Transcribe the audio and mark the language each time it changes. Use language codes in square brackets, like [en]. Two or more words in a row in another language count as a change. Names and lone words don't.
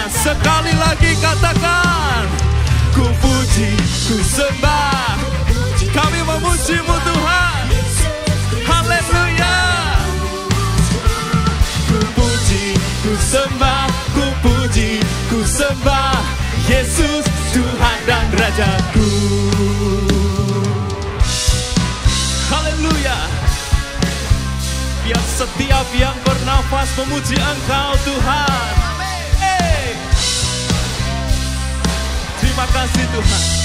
[id] Sekali lagi katakan, ku puji, ku sembah. Kami memuji-Mu Tuhan. Haleluya. Ku puji, ku sembah, ku puji, ku sembah Yesus Tuhan dan Rajaku. Haleluya. Biar setiap yang bernafas memuji Engkau Tuhan. Hey. Terima kasih Tuhan.